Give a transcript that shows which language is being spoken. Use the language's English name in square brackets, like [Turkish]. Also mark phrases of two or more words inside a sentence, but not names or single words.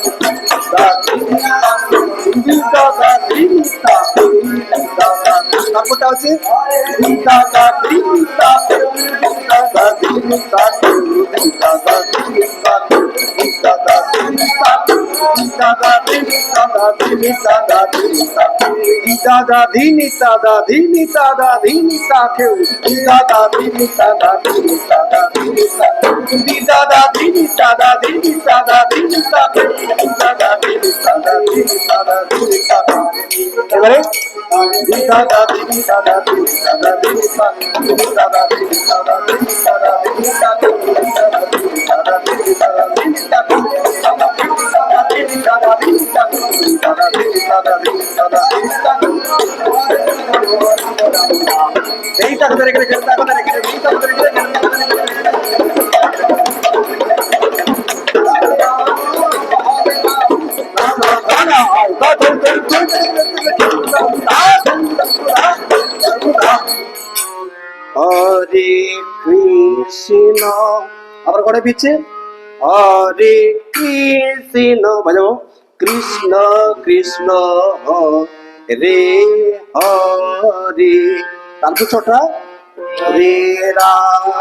[Bangla] তারপরটা আছে দাদা ধিনি দাদা ধিনি দাদা ধিনি কেউ দাদা ধিনি দাদা ধিনি দাদা ধিনি দাদা ধিনি দাদা ধিনি দাদা ধিনি দাদা ধিনি দাদা ধিনি দাদা ধিনি এবারে দাদা ধিনি দাদা ধিনি দাদা ধিনি দাদা ধিনি দাদা ধিনি দাদা ধিনি দাদা ধিনি দাদা ধিনি দাদা ধিনি দাদা ধিনি দাদা ধিনি দাদা ধিনি দাদা ধিনি দাদা এইটা ধরে গেলে চেষ্টা করে রেখে এইটা ধরে গেলে হরে কৃষ্ণ আবার করে পিছে হরে কৃষ্ণ বাজাবো কৃষ্ণ কৃষ্ণ রে হরে তারপর ছোটা রে রাম